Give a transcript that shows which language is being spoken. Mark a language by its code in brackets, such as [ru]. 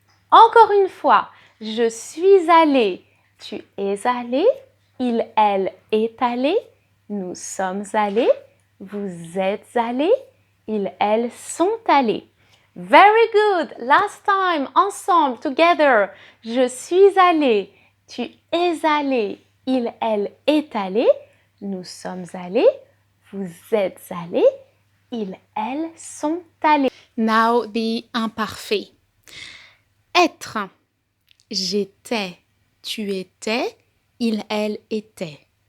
[fr] Encore une fois, je suis allée, tu es allé, il, elle est allé, nous sommes allés, vous êtes allés, ils, elles sont allés. [en] Very good. Last time, [fr] ensemble, [en] together. [fr] Je suis allée, tu es allé, il, elle est allé, nous sommes allés, vous êtes allés, ils, elles sont allés. [en] Now the imparfait. Être. [fr] J'étais, tu étais, il, elle était.